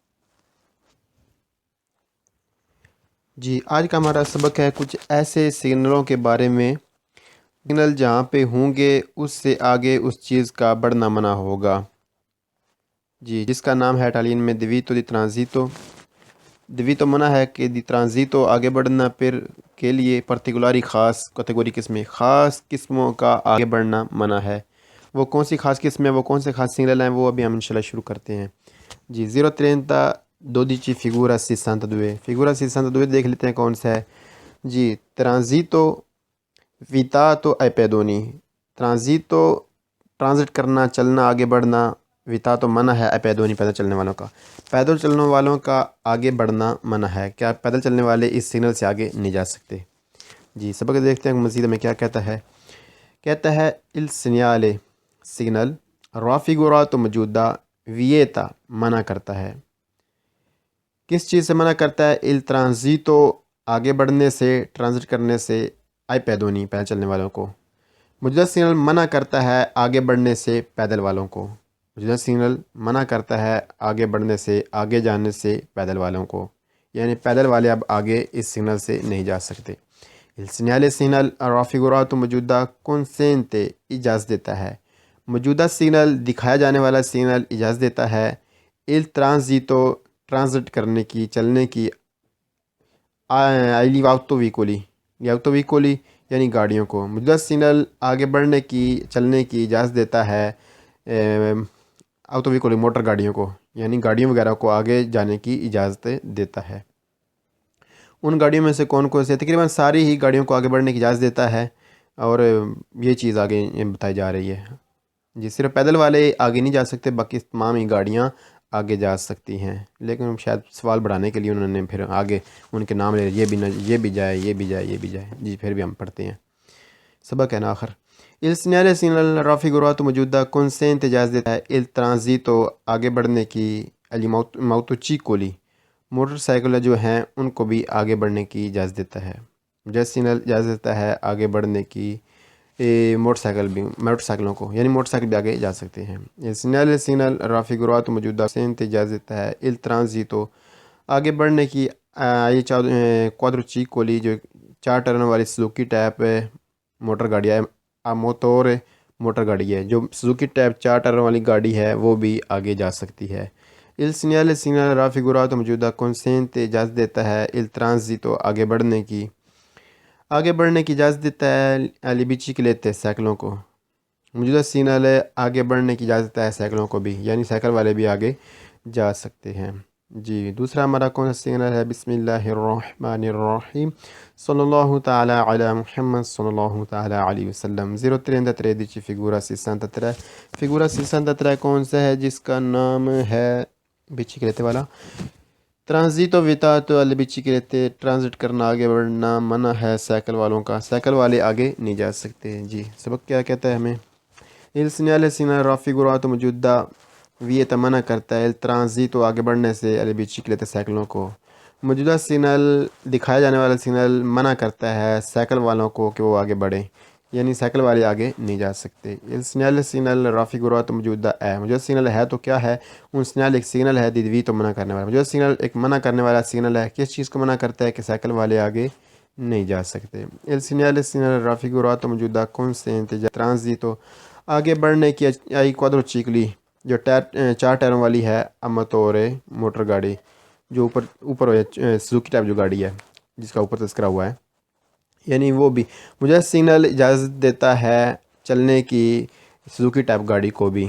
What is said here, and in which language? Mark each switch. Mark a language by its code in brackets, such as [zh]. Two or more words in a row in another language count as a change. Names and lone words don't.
[ur] جی آج کا ہمارا سبق ہے کچھ ایسے سگنلوں کے بارے میں، سگنل جہاں پہ ہوں گے اس سے آگے اس چیز کا بڑھنا منع ہوگا، جی جس کا نام ہے اٹالین میں [it] divieto di transito. [ur] دیویتو منع ہے کہ [it] di transito [ur] آگے بڑھنا، پھر کے لیے پرٹیکولاری خاص کیٹیگوری قسمیں، خاص قسموں کا آگے بڑھنا منع ہے۔ وہ کون سی خاص قسمیں، وہ کون سے خاص سگنل ہیں، وہ ابھی ہم انشاءاللہ شروع کرتے ہیں۔ جی 030 فigura 62 فigura 62 دیکھ لیتے ہیں کون سا ہے۔ جی [it] transito vietato ai pedoni, [ur] ٹرانزیتو ٹرانزٹ کرنا، چلنا، آگے بڑھنا، ویتاتو منع ہے، [it] ai pedoni [ur] پیدل چلنے والوں کا، پیدل چلنے والوں کا آگے بڑھنا منع ہے، کیا پیدل چلنے والے اس سگنل سے آگے نہیں جا سکتے۔ جی سبق دیکھتے ہیں مزید میں کیا کہتا ہے۔ کہتا ہے [it] il segnale [ur] سگنل raffigurato موجودہ ویتا منع کرتا ہے، کس چیز سے منع کرتا ہے؟ [it] il transito [ur] آگے بڑھنے سے، ٹرانزٹ کرنے سے، [it] ai pedoni [ur] پیدل چلنے والوں کو۔ موجودہ سگنل منع کرتا ہے آگے بڑھنے سے پیدل والوں کو، موجودہ سگنل منع کرتا ہے آگے بڑھنے سے، آگے جانے سے پیدل والوں کو، یعنی پیدل والے اب آگے اس سگنل سے نہیں جا سکتے۔ [it] il segnale [ur] سگنل raffigurato موجودہ consente اجازت دیتا ہے، موجودہ سگنل دکھایا جانے والا سگنل اجازت دیتا ہے [it] il transito [ur] ٹرانزٹ کرنے کی، چلنے کی، [it] agli autovicoli autovicoli [ur] یعنی گاڑیوں کو، موجودہ سگنل آگے بڑھنے کی، چلنے کی اجازت دیتا ہے autovicoli موٹر گاڑیوں کو، یعنی گاڑیوں وغیرہ کو آگے جانے کی اجازت دیتا ہے۔ ان گاڑیوں میں سے کون کون سے؟ تقریباً ساری ہی گاڑیوں کو آگے بڑھنے کی اجازت دیتا ہے، اور یہ چیز آگے بتائی جا رہی ہے۔ جی صرف پیدل والے آگے نہیں جا سکتے، باقی تمام ہی گاڑیاں آگے جا سکتی ہیں، لیکن شاید سوال بڑھانے کے لیے انہوں نے پھر آگے ان کے نام لے یہ بھی جائے، یہ بھی جائے، یہ بھی جائے۔ جی پھر بھی ہم پڑھتے ہیں، سبق ہے نا آخر۔ [it] il segnale [ur] سگنل raffigurato موجودہ consente اجازت دیتا ہے [it] il transito [ur] آگے بڑھنے کی، [it] agli motocicoli [ur] موٹر سائیکل جو ہیں ان کو بھی آگے بڑھنے کی اجازت دیتا ہے، موجودہ سگنل اجازت دیتا ہے آگے بڑھنے کی موٹر سائیکلوں کو، یعنی موٹر سائیکل بھی آگے جا سکتے ہیں۔ [it] il segnale [ur] سگنل raffigurato موجودہ consente اجازت دیتا ہے [it] il transito [ur] آگے بڑھنے کی، یہ quadricicoli جو 4 ٹائروں والی سزوکی ٹائپ موٹر گاڑی ہے، موتور موٹر گاڑی ہے، جو سزوکی ٹائپ 4 ٹائروں والی گاڑی ہے وہ بھی آگے جا سکتی ہے۔ [it] il segnale [ur] سگنل raffigurato موجودہ consente اجازت دیتا ہے [it] il transito [ur] آگے بڑھنے کی، آگے بڑھنے کی اجازت دیتا ہے لبیچی کے لیتے سائیکلوں کو۔ موجودہ سگنل آگے بڑھنے کی اجازت دیتا ہے سائیکلوں کو بھی، یعنی سائیکل والے بھی آگے جا سکتے ہیں۔ جی دوسرا ہمارا کون سا سگنل ہے؟ [ar] بسم اللہ الرحمن الرحیم صلی اللہ تعالی علی محمد صلی اللہ تعالی علیہ وسلم [ur] 033 فigura 63 فگورا 63 کون سا ہے جس کا نام ہے biciclette والا؟ [it] transito vietato alle biciclette, [ur] ٹرانزٹ کرنا آگے بڑھنا منع ہے سائیکل والوں کا، سائیکل والے آگے نہیں جا سکتے۔ جی سبق کیا کہتا ہے ہمیں؟ [it] il segnale segnale raffigurato [ur] موجودہ ویتا منع کرتا ہے ٹرانزیٹو آگے بڑھنے سے البیچیکلیتے سائیکلوں کو، موجودہ سگنل دکھایا جانے والا سگنل منع کرتا ہے سائیکل والوں کو کہ وہ آگے بڑھیں، یعنی سائیکل والے آگے نہیں جا سکتے۔ [it] il segnale segnale raffigurato [ur] موجودہ ہے، موجودہ سگنل ہے تو کیا ہے؟ [it] un segnale [ur] ایک سگنل ہے دی وی تو منع کرنے والا، موجودہ سگنل ایک منع کرنے والا سگنل ہے، کس چیز کو منع کرتا ہے؟ کہ سائیکل والے آگے نہیں جا سکتے۔ [it] il segnale segnale raffigurato [ur] موجودہ [it] consente transito [ur] آگے بڑھنے کی آئی quadricicli جو چار ٹائروں والی ہے، اماتورے موٹر گاڑی جو اوپر سوزوکی ٹائپ جو گاڑی ہے جس کا اوپر تذکرہ ہوا ہے، یعنی وہ بھی مجھے سگنل اجازت دیتا ہے چلنے کی سوزوکی ٹائپ گاڑی کو بھی۔